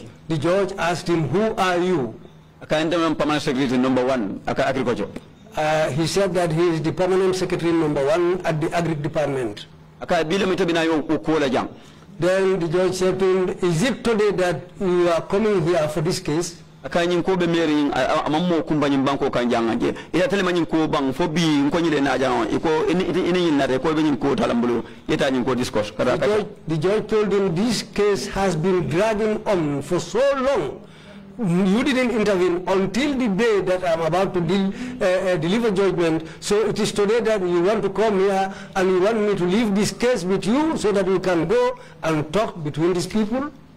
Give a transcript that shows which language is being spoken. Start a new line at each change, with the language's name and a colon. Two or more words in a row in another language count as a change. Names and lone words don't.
English: judge asked him, "Who are you?" Permanent Secretary number 1 agriculture. He said that he is the permanent secretary number 1 at the Agri Department. Then the judge said to him, "Is it today that you are coming here for this case?"
Mandingo: Akanyin ko be meri amammo kumbanyin banko kanjanga ita telemanyin ko bang fo bi nkonyile na jawo iko ini na ko be nyin ko talambulu ita nyin ko discourse
English: the judge told him this case has been dragging on for so long. You didn't intervene until the day that I'm about to deliver judgment. So it is today that you want to come here and you want me to leave this case with you so that we can go and talk between these people.